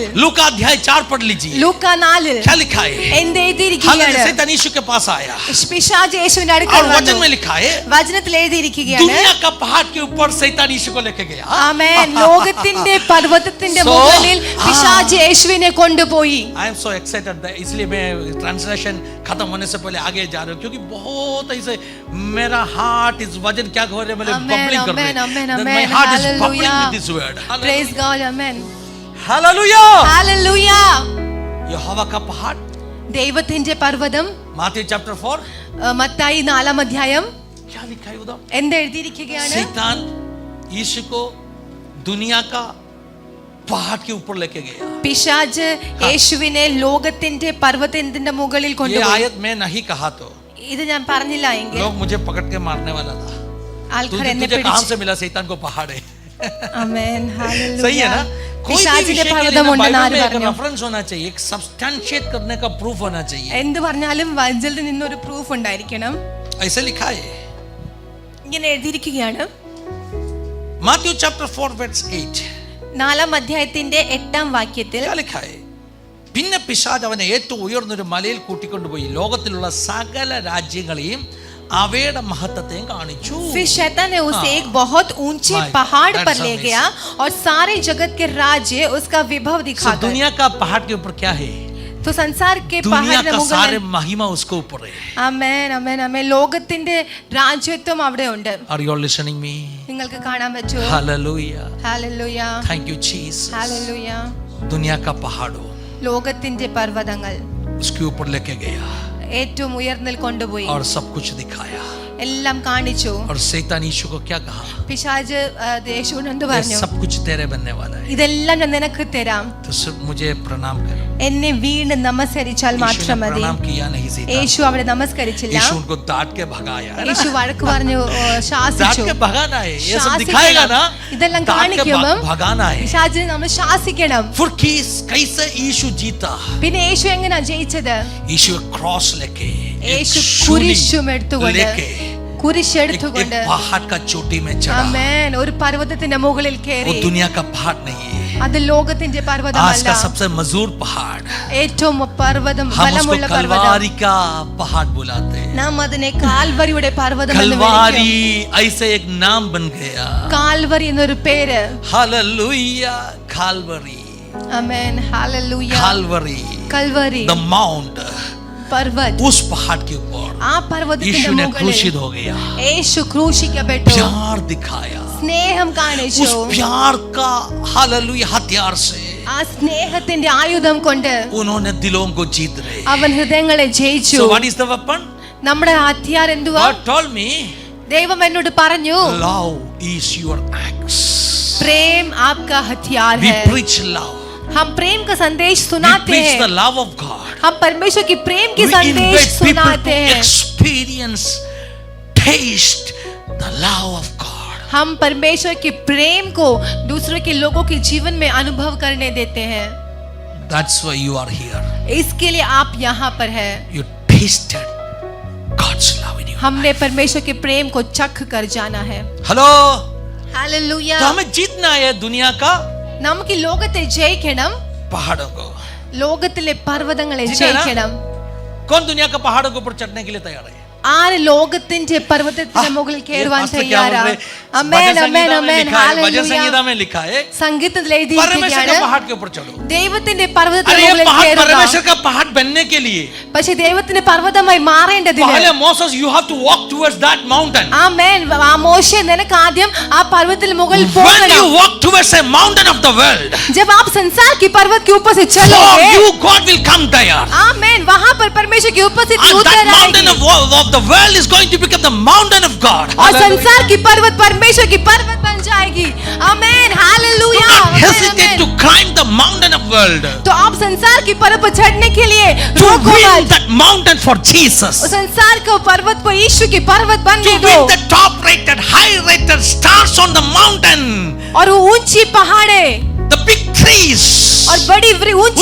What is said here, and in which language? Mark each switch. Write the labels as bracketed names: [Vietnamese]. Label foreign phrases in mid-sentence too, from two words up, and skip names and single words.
[Hindi] लूका अध्याय 4 पढ़ लीजिए. [Malayalam] ലൂക്ക 4-ൽ [Hindi] क्या लिखा है? [Malayalam] എന്ത് [Hindi] हालांकि [Malayalam] എഴുതിയിരിക്കുകയാണ്? [Hindi] शैतान यीशु के पास आया [Malayalam] പിശാച് യേശുവിന്റെ [Hindi] और [Malayalam] അടുക്കൽ [Hindi] वचन [Malayalam] വന്നു. [Hindi] में लिखा है [Malayalam] വചനത്തിൽ എഴുതിയിരിക്കുകയാണ് [Hindi] दुनिया का पहाड़ के ऊपर शैतान यीशु को लेके गया. [Malayalam] ആമേൻ. ലോകത്തിന്റെ പർവ്വതത്തിന്റെ [English] So, [Malayalam] മുകളിൽ പിശാച് യേശുവിനെ കൊണ്ടുപോയി. [English] I am so excited [Hindi] इसलिए मैं ट्रांसलेशन खत्म होने से पहले आगे जा रहा हूँ क्योंकि बहुत ऐसे मेरा हार्ट इस वजन क्या हो रहे मेरे [English] Amen, [Hindi] बबलिंग कर [English] amen, amen, [Hindi] रहे [English] amen. my heart is bubbling Hallelujah. with this word. Praise God. Amen. [Hindi] हालेलुया. [English] Hallelujah. [Hindi] यहोवा का पहाड़ [Malayalam] ദൈവത്തിന്റെ പർവ്വതം. [English] माथ्यू चैप्टर 4 [Malayalam] മത്തായി 4-ാം അധ്യായം [Hindi] क्या लिखा है उधर? [Malayalam] എന്ത് എഴുതിയിരിക്കുകയാണ്? [Hindi] शैतान यीशु को दुनिया का पहाड़ के ऊपर लेके गया. [Malayalam] പിശാച് യേശുവിനെ ലോകത്തിന്റെ പർവ്വതത്തിന്റെ മുകളിൽ [Hindi] ये [Malayalam] കൊണ്ടുപോയി. [Hindi] आयत मैं नहीं कहा तो [Malayalam] ഇത് ഞാൻ പറഞ്ഞില്ല എങ്കിൽ [Hindi] लोग मुझे पकड़ के मारने वाला था. [Malayalam] ആൾക്കാർ എന്നെ [Hindi] तुझे कहां [Malayalam] പിടിച്ചു. [Hindi] से मिला? शैतान को पहाड़ है. [Malayalam] ആമേൻ. [Hindi] सही है [Malayalam] ഹല്ലേലൂയ. [Hindi] ना? कोई भी [Malayalam] പിശാചിന്റെ [Hindi] विषय के लिए [Malayalam] പർവ്വതം [Hindi] ना [Malayalam] ഉണ്ടെന്ന് [Hindi] बाइबल [Malayalam] ആര് [Hindi] में एक [Malayalam] പറഞ്ഞു? [Hindi] रेफरेंस होना चाहिए, एक सब्सटेंशिएट करने का प्रूफ होना चाहिए. [Malayalam] എന്ത് പറഞ്ഞാലും വചനത്തിൽ നിന്നൊരു പ്രൂഫ് ഉണ്ടായിരിക്കണം. [Hindi] ऐसे लिखा है [Malayalam] ഇങ്ങനെ എഴുതിയിരിക്കുകയാണ്. [English] माथ्यू चैप्टर 4 वर्स 8. [Malayalam] 4-ാം അധ്യായത്തിന്റെ 8-ാം വാക്യത്തിൽ [Hindi] क्या लिखा है? [Malayalam] പിന്നെ പിശാച് അവനെ ഏറ്റവും ഉയർന്നൊരു മലയിൽ കൂട്ടിക്കൊണ്ടുപോയി ലോകത്തിലുള്ള സകല രാജ്യങ്ങളെയും അവയുടെ മഹത്വത്തെയും കാണിച്ചു. [Hindi] फिर शैतान ने उसे हाँ। एक बहुत ऊंचे [English] My God, [Hindi] पहाड़ पर [English] that's [Hindi] ले [English] amazing. [Hindi] गया और सारे जगत के राज्य उसका विभव [English] So, [Hindi] दिखाकर. दुनिया का पहाड़ के ऊपर क्या है? तो संसार के दुनिया पहाड़ का मुगल सारे महिमा उसके ऊपर है. [Malayalam] ആമേൻ ആമേൻ ആമേൻ. ലോകത്തിന്റെ രാജ്യത്വം അവിടെ ഉണ്ട്. [English] Are you all listening me? [Malayalam] നിങ്ങൾക്ക് കാണാൻ പറ്റുമോ? [English] Hallelujah. [Malayalam] ഹല്ലേലൂയ. [English] Thank you Jesus. [Malayalam] ഹല്ലേലൂയ. [Hindi] दुनिया का पहाड़ों [Malayalam] ലോകത്തിന്റെ പർവ്വതങ്ങൾ [Hindi] उसके ऊपर लेके गया [Malayalam] ഏറ്റവും ഉയർന്നിൽ കൊണ്ടുപോയി [Hindi] और सब कुछ दिखाया. [Malayalam] എല്ലാം കാണിച്ചു. [Hindi] और शैतान यीशु को क्या कहा? [Malayalam] പിശാച് യേശുവിനോട് എന്ത് [Hindi] ये [Malayalam] പറഞ്ഞു? [Hindi] सब कुछ तेरे बनने वाला है, [Malayalam] ഇതെല്ലാം ഞാൻ നിനക്ക് തരാം, [Hindi] तो सिर्फ मुझे प्रणाम करो. [Malayalam] എന്നെ വീണ് നമസ്കരിച്ചാൽ [Hindi] यीशु [Malayalam] മാത്രം [Hindi] ने [Malayalam] മതി. [Hindi] प्रणाम किया नहीं शैतान. [Malayalam] യേശു അവിടെ നമസ്കരിച്ചില്ല. [Hindi] यीशु उनको डांट के भगाया. [Malayalam] യേശു വഴക്ക് പറഞ്ഞു [Hindi] डांट [Malayalam] ശാസിച്ചു. [Hindi] के भगाना है, ये सब [Malayalam] ശാസിക്കണം. [Hindi] दिखाएगा ना. [Malayalam] ഇതെല്ലാം [Hindi] डांट के [Malayalam] കാണിക്കുമ്പോൾ [Hindi] भगाना है. [Malayalam] പിശാചിനെ നമ്മൾ ശാസിക്കണം. [Hindi] फिर कैसे यीशु जीता? [Malayalam] പിന്നെ യേശു എങ്ങനെയാ ജയിച്ചത്? [Hindi] यीशु क्रॉस लेके, [Malayalam] യേശു [Hindi] एक [Malayalam] കുരിശും [Hindi] शूली [Malayalam] എടുത്തുകൊണ്ട് [Hindi] लेके, [Malayalam] കുരിശെടുത്തുകൊണ്ട് [Hindi] एक पहाड़ का चोटी में चढ़ा. [Malayalam] ആമേൻ ഒരു പർവ്വതത്തിന്റെ മുകളിൽ [Hindi] वो [Malayalam] കയറി. [Hindi] दुनिया का पहाड़ नहीं है, [Malayalam] അത് ലോകത്തിന്റെ [Hindi] आज [Malayalam] പർവ്വതമല്ല, [Hindi] का सबसे मजबूत पहाड़. [Malayalam] ഏറ്റവും പർവ്വതം [Hindi] हम उसको [Malayalam] ബലമുള്ള പർവ്വതം. [Hindi] कलवारी का पहाड़ बुलाते हैं. [Malayalam] നാം അതിനെ കാൽവരിയുടെ പർവ്വതം എന്ന് വിളിക്കും. [Hindi] कलवारी ऐसे एक नाम बन गया. [Malayalam] കാൽവരി എന്നൊരു പേര്. [Hindi] हालेलुया. कालवरी, [Malayalam] ആമേൻ ഹല്ലേലൂയ. [Hindi] कालवरी, [Malayalam] കൽവരി [English] the mount. [Malayalam] പർവ്വത്. [Hindi] उस पहाड़ के ऊपर [Malayalam] ആ പർവ്വതത്തിന്റെ [Hindi] यीशु ने [Malayalam] മുകളിൽ [Hindi] क्रूसित हो गया. [Malayalam] യേശു ക്രൂശിക്കപ്പെട്ടു. [Hindi] प्यार दिखाया. [Malayalam] സ്നേഹം കാണിച്ചു. [Hindi] उस प्यार का हालेलुया हथियार से [Malayalam] ആ സ്നേഹത്തിന്റെ ആയുധം കൊണ്ട് [Hindi] उन्होंने दिलों को जीत रहे. [Malayalam] അവൻ ഹൃദയങ്ങളെ ജയിച്ചു. [English] So what is the weapon? [Malayalam] നമ്മുടെ ഹത്യാർ എന്തുവാ? [English] God told me [Malayalam] ദൈവം എന്നോട് പറഞ്ഞു, [English] love is your axe. [Hindi] प्रेम आपका हथियार [English] We [Hindi] है। [English] preach love. [Hindi] हम प्रेम का संदेश [English] We [Hindi] सुनाते [English] preach the [Hindi] हैं। [English] love of God. [Hindi] हम परमेश्वर की प्रेम की [English] We [Hindi] संदेश [English] invite people [Hindi] सुनाते [English] to [Hindi] हैं। [English] experience, taste the love of God. [Hindi] हम परमेश्वर के प्रेम को दूसरों के लोगों के जीवन में अनुभव करने देते हैं। [English] That's why you are here. [Hindi] इसके लिए आप यहाँ पर हैं। [English] You tasted God's love in you. [Hindi] हमने परमेश्वर के प्रेम को चख कर जाना है। [English] Hello. [Hindi] हालेलुया। तो हमें जीतना है दुनिया का [Malayalam] നമുക്ക് ഈ ലോകത്തെ ജയിക്കണം। [Hindi] पहाड़ों को। [Malayalam] ലോകത്തിലെ പർവ്വതങ്ങളെ [Hindi] जीतना है ना? [Malayalam] ജയിക്കണം। [Hindi] कौन दुनिया का पहाड़ों के ऊपर चढ़ने के लिए तैयार है? [Malayalam] ആര് ലോകത്തിന്റെ പർവ്വതത്തിന് മുകളിൽ കയറുവാൻ [Hindi] पास्टर क्या बोल [Malayalam] തയ്യാറാ? [Hindi] रहे? [Malayalam] ആമേൻ [Hindi] भजन [Malayalam] ആമേൻ [Hindi] संगीता में [Malayalam] ആമേൻ [Hindi] लिखा है, भजन हालेलुया। संगीता में लिखा है [Malayalam] സംഗീതത്തിൽ [Hindi] परमेश्वर [Malayalam] എഴുതിയിരിക്കുകയാണ്, [Hindi] के पहाड़ के ऊपर चढ़ो। [Malayalam] ദൈവത്തിന്റെ [Hindi] अरे [Malayalam] പർവ്വതത്തിന് [Hindi] ये [Malayalam] മുകളിൽ [Hindi] पहाड़ [Malayalam] കയറുക। [Hindi] परमेश्वर का पहाड़ बनने के लिए [Malayalam] പക്ഷേ ദൈവത്തിന്റെ പർവ്വതമായി മാറേണ്ടതിന് [English] पहले मोसेस you have to walk towards that mountain. [Malayalam] ആമേൻ ആ മോശെ നിനക്ക് ആദ്യം ആ പർവ്വതത്തിന് മുകളിൽ [English] When [Malayalam] പോകണം। [English] you walk towards a mountain of the world, [Hindi] जब आप संसार की पर्वत के ऊपर से [English] for [Hindi] चलोगे, [English] you God will come there. [Hindi] आमेन, वहां पर परमेश्वर की उपस्थिति [English] And [Hindi] उतर [English] that mountain [Hindi] आएगी [English] of the world is going to become the mountain of God. [Hindi] और संसार की पर्वत परमेश्वर की पर्वत बन जाएगी। आमेन [English] Do [Hindi] हालेलुया। [English] not [Hindi] आमेन, [English] hesitate to [Hindi] आमेन। [English] climb the mountain of world. [Hindi] तो आप संसार की पर्वत पर चढ़ने के लिए [English] To [Hindi] रोको [English] win [Hindi] मत। [English] that mountain for Jesus. [Hindi] उस संसार को पर्वत को यीशु की पर्वत [English] To [Hindi] बनने दो [English] win the top rated, high rated stars on the mountain. [Hindi] और वो ऊंची पहाड़े [English] The big trees. [Hindi] और बड़ी ऊंची